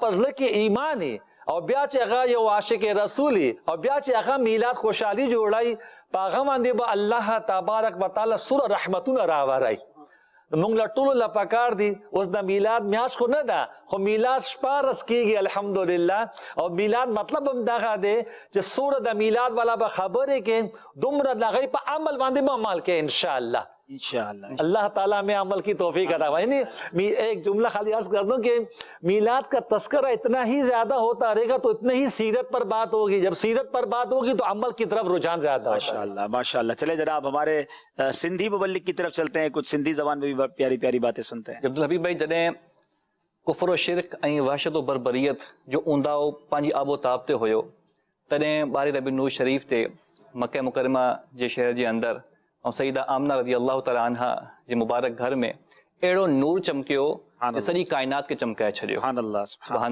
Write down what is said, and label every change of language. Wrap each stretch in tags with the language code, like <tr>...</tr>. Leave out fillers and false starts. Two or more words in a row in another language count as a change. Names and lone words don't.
<ps>په زړه کې ایماني او بیا چې هغه یو عاشق رسولي او بیا چې هغه میلاد خوشحالي جوړی په هغه باندې به</ps> <ar>الله تبارک وتعالی</ar> <ps>سوره رحمتونه راوړی مونږ له ټولو له پکار دي اوس د میلاد میاشت خو نه ده خو میلاد شپاړس کېږي الحمدلله او میلاد مطلب هم دغه دی چې سوره د میلاد والا به خبرې کې دومره د هغې په عمل باندې به عمل کې انشاءاللہ</ps> <ur>اللہ تعالیٰ میں عمل کی توفیق عطا فرمائے ایک جملہ خالی عرض کر دوں کہ میلاد کا تذکرہ اتنا ہی زیادہ ہوتا رہے گا تو اتنا ہی سیرت پر بات ہوگی جب سیرت پر بات ہوگی تو عمل کی طرف رجحان زیادہ ماشاءاللہ ماشاءاللہ چلے جناب ہمارے سندھی مبلغ کی طرف چلتے ہیں کچھ سندھی زبان میں بھی پیاری پیاری باتیں سنتے ہیں</ur> <sd>عبدالحبیب بھائی جڏهं کفر و شرک ऐं वहशत و بربریت جو اونداو पंहिंजी आबो ताब ते हुयो तॾहिं ॿारहे रबीउल नूर शरीफ़ ते मके मुकरमा जे शहर जे अंदरि ऐं सईदा आमना रज़ी अल्लाह ताला अन्हा जे मुबारक घर में अहिड़ो नूर चमकियो कि सॼी काइनात खे चमकाए छॾियो सुभान</sd>